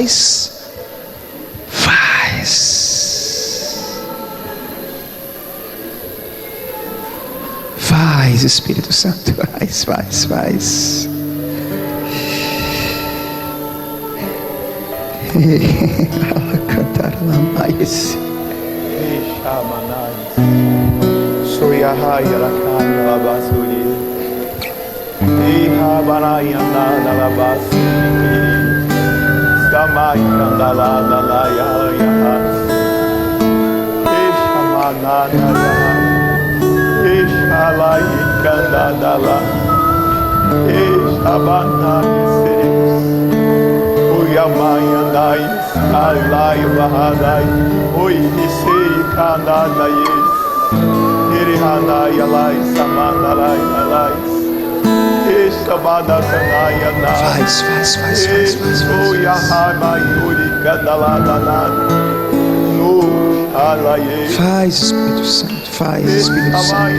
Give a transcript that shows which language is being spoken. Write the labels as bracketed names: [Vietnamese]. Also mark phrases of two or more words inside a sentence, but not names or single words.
[Portuguese] Faz, Espírito Santo, faz. Cantar lá mais. Soyahaya lakaya labasuri. Iha banaya na labasi. Samai kandala dalaya ya. Ishamana ya. Ishalai kandala. Ishabana seres. Uyamaya dai. Alai bahadai. Oi hisei kandala yes. Irihanai alai samanalai alai. Faz. Soyahama yuri kandala dalai. No Faz, Espírito Santo, faz, Espírito Santo.